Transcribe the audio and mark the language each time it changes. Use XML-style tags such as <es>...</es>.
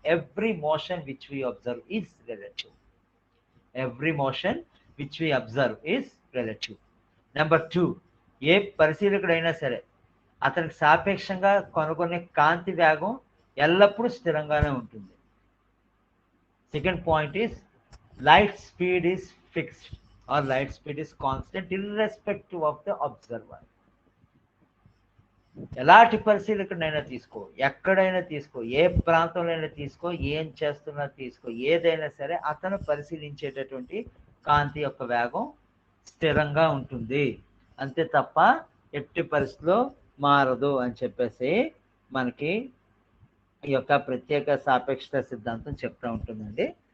<en>Every motion which we observe is relative. Every motion which we observe is relative.</en> <te>Number 2, ఏ పరిశీలకుడైనా సరే అతనికి సాపేక్షంగా కనుగొనే కాంతి వేగం ఎల్లప్పుడూ స్థిరంగానే ఉంటుంది.</te> <en>Second point is light speed is fixed or light speed is constant irrespective of the observer.</en> <te>ఎలాంటి పరిశీలకుడైనా తీసుకో, ఎక్కడైనా తీసుకో, ఏ ప్రాంతంలో తీసుకో, ఏం చేస్తున్నా తీసుకో, ఏదైనా సరే అతను పరిశీలించేటటువంటి కాంతి యొక్క వేగం స్థిరంగా ఉంటుంది, అంతే తప్ప ఎట్టి పరిస్థితిలో మారదు అని చెప్పేసి మనకి ఈ యొక్క ప్రత్యేక సాపేక్షత సిద్ధాంతం చెప్తా ఉంటుందండి.</te>